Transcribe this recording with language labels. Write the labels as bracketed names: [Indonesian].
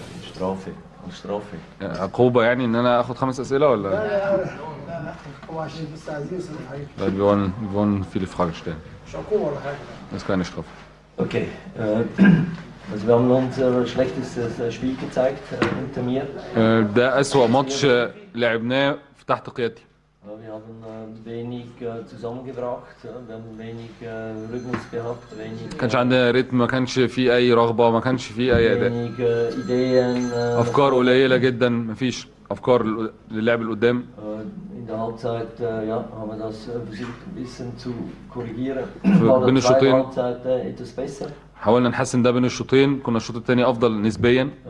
[German] Strafe. الشرافي [Arabic] عقوبة يعني ان انا اخد 5 اسئله ولا لا هو عشان بس عايزين يسالوا حاجه. [German] Weil wir wollen viele Fragen stellen. [Arabic] مش عقوبه ولا حاجه. [German] Das ist keine Strafe. Okay. Also wir haben unser schlechtestes Spiel gezeigt unter mir. [Arabic] ده أسوأ ماتش لعبناه تحت قيادتي. [German] Wir haben wenig zusammengebracht, wir haben wenig Rhythmus gehabt, wenig. [Arabic] كانش عندنا رتم، ما كانش فيه أي رغبة، ما كانش فيه أي أداء. [German] wenig Ideen. [Arabic] أفكار قليلة جدا، ما فيش أفكار للعب القدام. [German] In der Halbzeit ja, haben wir das versucht ein bisschen zu korrigieren. [Arabic] بين الشوطين [German] Halbzeit etwas besser. [Arabic] حاولنا نحسن ده بين الشوطين، كنا الشوط الثاني أفضل نسبيا.